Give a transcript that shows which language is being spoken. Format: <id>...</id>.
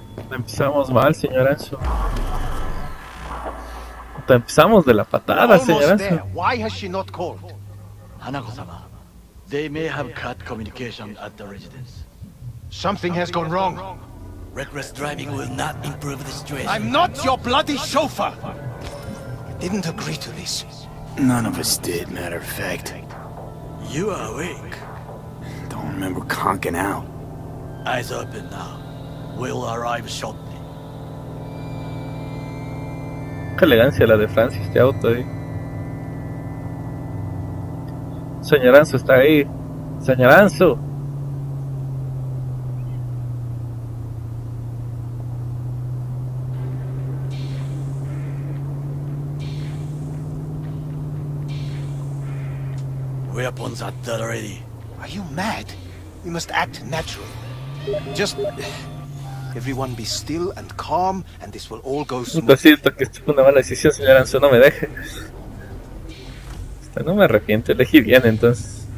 <es>Empezamos mal, señor Anso. Empezamos de la patada, señor Anso.</es> <en>Why has she not called? Hanako-sama, they may have cut communication at the residence. Something has gone wrong. Reckless driving will not improve the situation. I'm not your bloody chauffeur! I didn't agree to this. None of us did, matter of fact. You are awake. Don't remember conking out. Eyes open now. We'll arrive shortly.</en> <es>Qué elegancia la de Francis, este auto ahí. Señor Anso está ahí. Señor Anso.</es> <en>Weapons at the ready. Are you mad? We must act natural. Just... everyone be still and calm, and this will all go</en> <es>Lo</es> <en>smooth.</en> <es>siento que esto fue una mala decisión, señor Anso, no me deje. No me arrepiento, elegí bien entonces.</es>